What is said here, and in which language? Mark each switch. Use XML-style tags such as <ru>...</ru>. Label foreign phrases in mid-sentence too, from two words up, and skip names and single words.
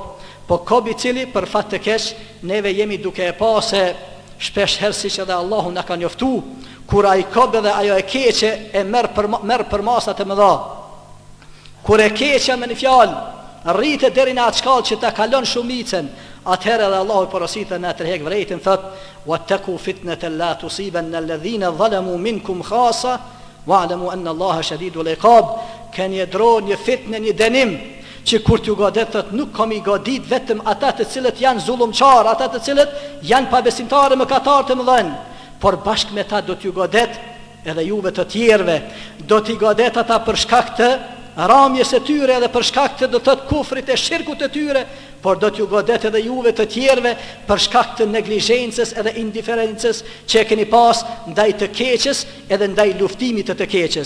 <sq>Po kob i cili për fat të kesh neve jemi duke e pa se shpesh herë siç edhe Allahu na ka njoftu, kur ai kob dhe ajo e keqe e merr për masat e mëdha. Kur e keqja me një fjalë rritet deri në atë shkallë që ta kalon shumicën, atëherë edhe Allahu porositë në tërheq vërejtin, thot</sq> <ar>واتقوا فتنة لا تصيبن الذين ظلموا منكم خاصة واعلموا أن الله شديد العقاب.</ar> <sq>Keni droni një fitnë, një dënim që kur t'ju godet, thot nuk kam i godit vetëm ata të cilët janë zullumçar, ata të cilët janë pabesimtarë mëkatarë të mëdhenj, por bashkë me ta do t'ju godet edhe juve të tjerëve, do t'i godet ata për shkak të ramjes e tyre edhe për shkak të do të kufrit e shirkut të tyre, por do t'ju godet edhe juve të tjerëve për shkak të neglizhencës edhe indiferencës që e keni pas ndaj të keqes edhe ndaj luftimit të keqes.</sq>